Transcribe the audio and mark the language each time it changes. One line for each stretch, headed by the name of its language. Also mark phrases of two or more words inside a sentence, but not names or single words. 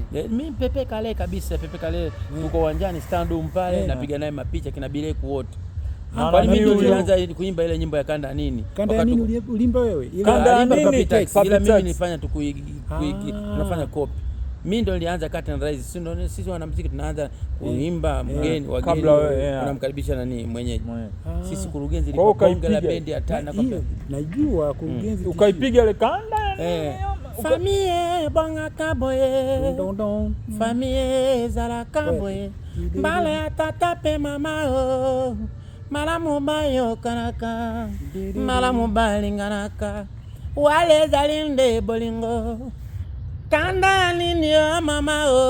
Swahili: Mimi Pepe Kale kabisa, Pepe Kale tuko uwanjani stand pale napiga naye mapicha kina Bileku wote. Kwa nini mimi nilianza kuimba ile nyimbo ya kanda nini? Kanda ya nini ulimba wewe? Kanda nini? Ila mimi nilifanya tu tunafanya copy. Mimi ndo nilianza
English: cut and rise.
Swahili: Sisi wanamuziki tunaanza kuimba mgeni wageni tunamkaribisha nani mwenyeji. Sisi kurugenzi ilikuwa bonge la bendi ya tana kwa najua kurugenzi ukaipiga ile kanda
Lingala: famille bonga kaboye famille zala kaboye mbala ya tata pe mama malamu bayo kanaka malamu balinganaka wale zalinde bolingo kanda ya nini mama